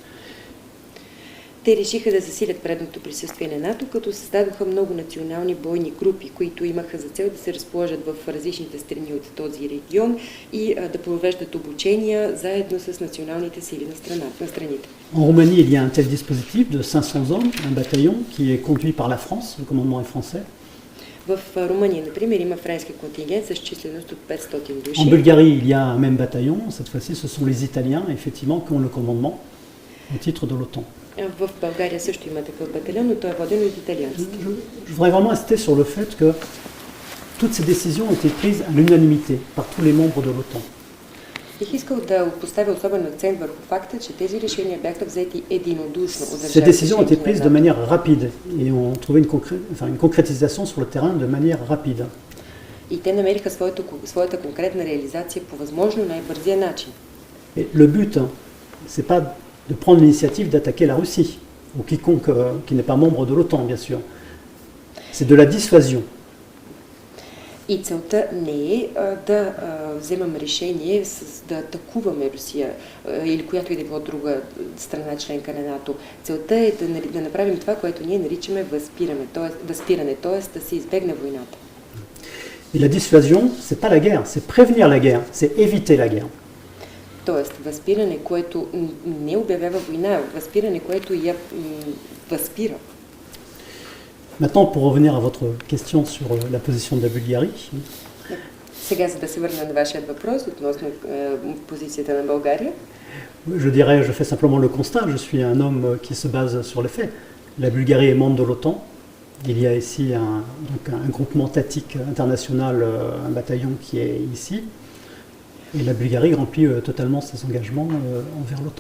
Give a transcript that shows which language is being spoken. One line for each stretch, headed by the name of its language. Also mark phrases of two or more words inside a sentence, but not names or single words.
Bulgarian: Те решиха да засилят предното присъствие на НАТО, като създадоха много национални бойни групи, които имаха за цел да се разположат в различните страни от този регион и да провеждат обучения заедно с националните сили на страните.
French: En Roumanie, il y a un tel dispositif de 500 hommes, un bataillon qui est conduit par la France, le commandement est français.
Bulgarian: В Румъния, например, има френски контингент с численост от 500 души.
French: En Bulgarie, il y a un même bataillon, cette fois-ci ce sont les Italiens, effectivement, qui ont le commandement au titre de l'OTAN.
Bulgarian: В България също има такъв батальон, но той е воден от италианците.
French: Je voudrais vraiment insister sur le fait que toutes ces décisions ont été prises à l'unanimité par tous les membres de l'OTAN.
Bulgarian: Бих искал да поставя особен акцент върху факта, че тези решения бяха взети единодушно от
French: Ces décisions ont été prises de
Bulgarian: държавите.
French: manière rapide et ont trouvé une concrétisation sur le terrain de manière rapide.
Bulgarian: И те намериха своята конкретна реализация по възможно най-бързия начин.
French: Et le but, c'est pas de prendre l'initiative d'attaquer la Russie, ou quiconque qui n'est pas membre de l'OTAN, bien sûr. C'est de la dissuasion.
Bulgarian: И целта не е да вземам решение да атакуваме Русия или която и да било друга страна членка на НАТО. Целта е да направим това, което ние наричаме възпиране, т.е. да се избегне войната.
French: Et la dissuasion, c'est pas la guerre, c'est prévenir la guerre, c'est éviter la guerre.
Bulgarian: Тоест, възпиране, което не обявява война, възпиране, което я възпира.
French: Maintenant, pour revenir à votre question sur la position de la Bulgarie,
Bulgarian: Сега, за да се върна на вашия въпрос относно позицията на България,
French: je dirais, je fais simplement le constat, je suis un homme qui se base sur les faits. La Bulgarie est membre de l'OTAN. Il y a ici un groupement tactique international, un bataillon qui est ici. Et la Bulgarie remplit totalement ses engagements envers l'OTAN.